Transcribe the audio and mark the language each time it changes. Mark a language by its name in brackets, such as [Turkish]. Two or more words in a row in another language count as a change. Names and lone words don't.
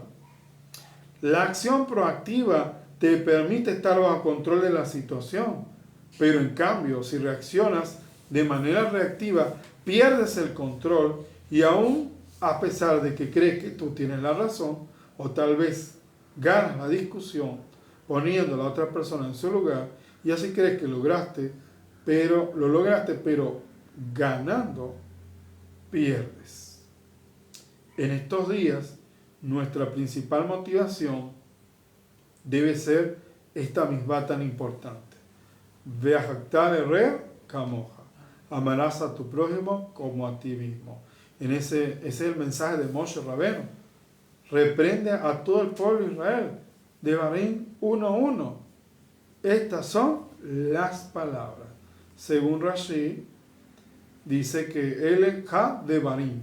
[Spanish] La acción proactiva te permite estar bajo control de la situación, pero en cambio, si reaccionas de manera reactiva, pierdes el control y aún a pesar de que crees que tú tienes la razón, o tal vez ganas la discusión poniendo a la otra persona en su lugar, y así crees que lo lograste, pero ganando, pierdes. En estos días, nuestra principal motivación debe ser esta misma tan importante. [Hebrew] ואהבת לרעך כמוך. [Spanish] Amarás a tu prójimo como a ti mismo. Ese es el mensaje de Moshe Rabbeinu. Reprende a todo el pueblo de Israel. Devarim 1:1. Estas son las palabras. Según Rashi, dice que [Hebrew] אלה הדברים.